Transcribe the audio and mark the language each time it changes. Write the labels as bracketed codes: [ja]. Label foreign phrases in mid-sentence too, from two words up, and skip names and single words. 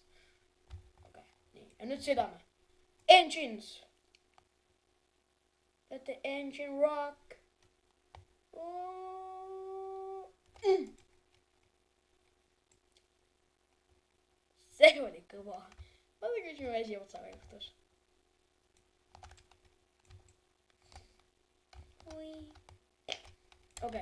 [et] Okei, nii. Ja nüüd sõidame. [en] Engines! Let the engine rock. [et] See oli kõva. Vaata, kus mu vesi otsaga juhtus. Okei.